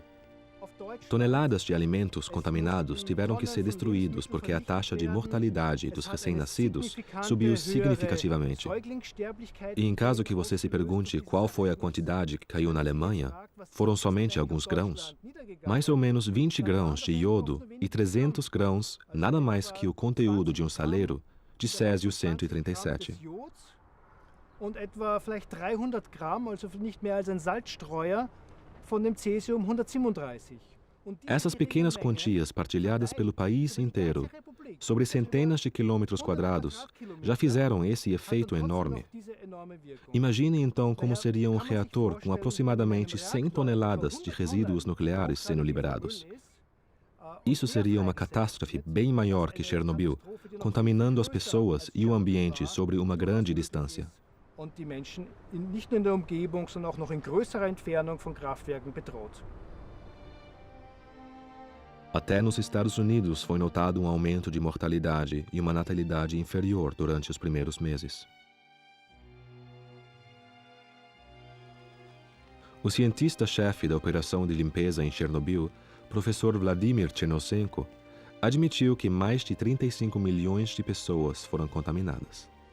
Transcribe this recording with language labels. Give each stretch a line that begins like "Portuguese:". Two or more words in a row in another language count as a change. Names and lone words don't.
Portuguese: Toneladas de alimentos contaminados tiveram que ser destruídos porque a taxa de mortalidade dos recém-nascidos subiu significativamente. E em caso que você se pergunte qual foi a quantidade que caiu na Alemanha, foram somente alguns grãos. Mais ou menos 20 grãos de iodo e 300 grãos, nada mais que o conteúdo de um saleiro, de Césio 137.
German: Und etwa vielleicht 300 Gramm, also nicht mehr als ein Salzstreuer, von dem Cäsium 137.
Portuguese: Essas pequenas quantias partilhadas pelo país inteiro, sobre centenas de quilômetros quadrados, já fizeram esse efeito enorme. Imagine então como seria um reator com aproximadamente 100 toneladas de resíduos nucleares sendo liberados. Isso seria uma catástrofe bem maior que Chernobyl, contaminando as pessoas e o ambiente sobre uma grande distância.
German: Und die Menschen nicht nur in der Umgebung, sondern auch noch in größerer Entfernung von Kraftwerken bedroht.
Portuguese: Até nos Estados Unidos foi notado um aumento de mortalidade e uma natalidade inferior durante os primeiros meses. O cientista-chefe da operação de limpeza em Chernobyl, professor Vladimir Chernosenko, admitiu que mais de 35 milhões de pessoas foram contaminadas.